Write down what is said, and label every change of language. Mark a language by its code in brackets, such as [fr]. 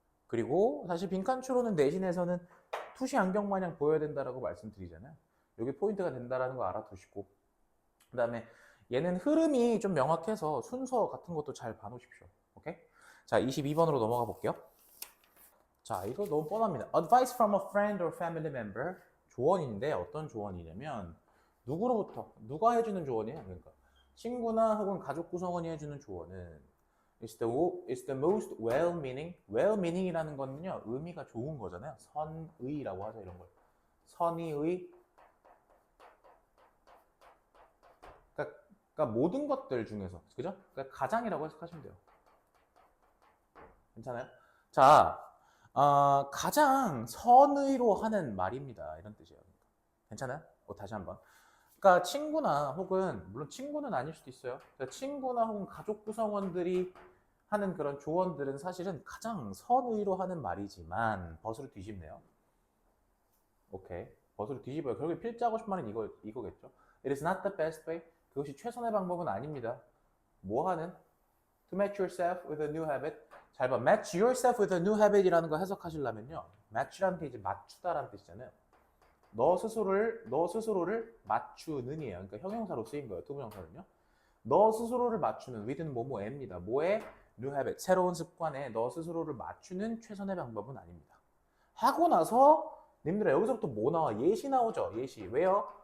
[ko] 그리고 사실 빈칸 추론은 내신에서는 투시 안경 마냥 보여야 된다라고 말씀드리잖아요. 여기 포인트가 된다라는 거 알아두시고 그 다음에 얘는 흐름이 좀 명확해서 순서 같은 것도 잘 봐놓으십시오. 오케이? 자, 22번으로 넘어가 볼게요. 자, 이거 너무 뻔합니다. [en] Advice from a friend or family member. [ko] 조언인데 어떤 조언이냐면 누구로부터? 누가 해주는 조언이에요? 그러니까 친구나 혹은 가족 구성원이 해주는 조언은 [en] it's the most well-meaning. [ko] well-meaning이라는 거는요 의미가 좋은 거잖아요. 선의라고 하죠 이런 걸. 선의의. 그러니까 모든 것들 중에서 그죠? 그러니까 가장이라고 해석하시면 돼요. 괜찮아요? 자, 가장 선의로 하는 말입니다. 이런 뜻이에요. 괜찮아요? 다시 한번. 그러니까 친구나 혹은 물론 친구는 아닐 수도 있어요. 그러니까 친구나 혹은 가족 구성원들이 하는 그런 조언들은 사실은 가장 선의로 하는 말이지만 벗으로 뒤집네요. 오케이. 벗으로 뒤집어요. 결국에 필자하고 싶은 말은 이거겠죠. [en] It is not the best way. [ko] 그것이 최선의 방법은 아닙니다. 뭐 하는? [en] To match yourself with a new habit. [ko] 잘 봐. [en] Match yourself with a new habit이라는 [ko] 거 해석하시려면요. match라는 게 이제 맞추다라는 뜻이잖아요. 너 스스로를 맞추는이에요. 그러니까 형용사로 쓰인 거예요. 투부정사는요. 너 스스로를 맞추는 with는 뭐뭐입니다. 뭐에? [en] new habit. [ko] 새로운 습관에 너 스스로를 맞추는 최선의 방법은 아닙니다. 하고 나서 님들아 여기서부터 뭐 나와? 예시 나오죠. 예시. 왜요?